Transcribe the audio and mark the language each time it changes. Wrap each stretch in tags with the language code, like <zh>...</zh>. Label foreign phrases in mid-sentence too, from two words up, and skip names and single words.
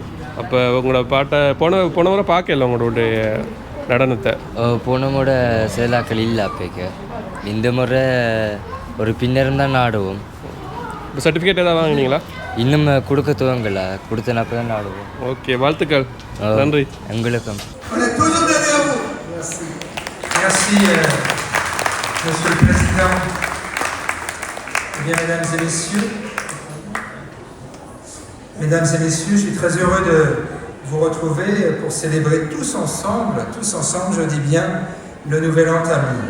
<ta>அப்போ உங்களோட பாட்டை போன முறை பார்க்கல உங்களுடைய நடனத்தை? போன முறை சிலாக்கள் இல்லை. அப்போக்கு இந்த முறை ஒரு பின்னரும் தான் ஆடுவோம். இப்போ சர்டிஃபிகேட் ஏதாவது வாங்கினீங்களா? இன்னும் கொடுக்க துவங்கலை. கொடுத்தனப்போ தான் ஆடுவோம். ஓகே, வாழ்த்துக்கள். நன்றி. உங்களுக்கும்.</ta> <fr>Merci, Monsieur le Président. Eh bien, Mesdames et Messieurs, je suis très heureux de vous retrouver pour célébrer tous ensemble, je dis bien, le Nouvel An Tamoul.</fr>